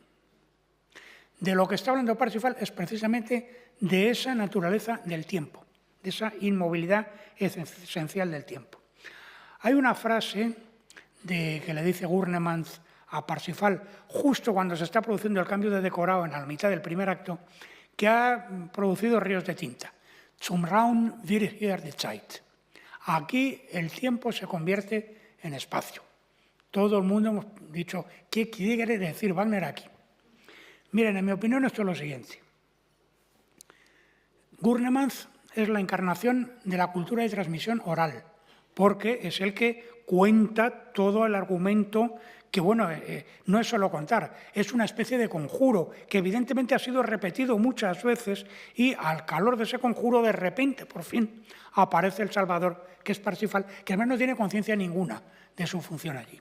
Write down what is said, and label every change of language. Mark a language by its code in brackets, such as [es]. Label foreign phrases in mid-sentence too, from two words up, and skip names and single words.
[es] De lo que está hablando Parsifal es precisamente de esa naturaleza del tiempo, de esa inmovilidad esencial del tiempo. Hay una frase que le dice Gurnemann a Parsifal justo cuando se está produciendo el cambio de decorado en la mitad del primer acto, que ha producido ríos de tinta. [de] Zum Raum wird hier die Zeit. [es] Aquí el tiempo se convierte en espacio. Todo el mundo hemos dicho, ¿qué quiere decir Wagner aquí? Miren, en mi opinión esto es lo siguiente. Gurnemann es la encarnación de la cultura de transmisión oral, porque es el que cuenta todo el argumento que, bueno, no es solo contar, es una especie de conjuro que evidentemente ha sido repetido muchas veces y al calor de ese conjuro de repente, por fin, aparece el Salvador, que es Parsifal, que además no tiene conciencia ninguna de su función allí.